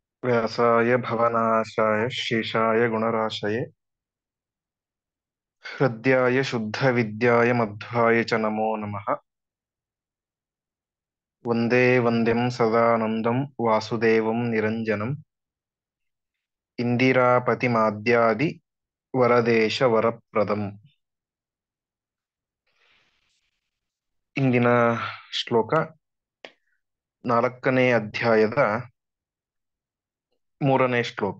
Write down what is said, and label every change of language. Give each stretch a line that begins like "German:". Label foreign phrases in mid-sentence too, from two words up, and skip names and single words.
Sanskrit: व्यासाय भवनाशाय शेषाय गुणराशये हृद्याय शुद्धविद्याय मध्वाय च नमो नमः। वन्दे वन्द्यं सदानन्दं वासुदेवं निरञ्जनम् ಇಂದಿರಾಪತಿಮಾದ್ಯಾದಿ ವರದೇಶ ವರಪ್ರದಂ.
Kannada: ಇಂದಿನ ಶ್ಲೋಕ 4ನೇ ಅಧ್ಯಾಯದ 3ನೇ ಶ್ಲೋಕ.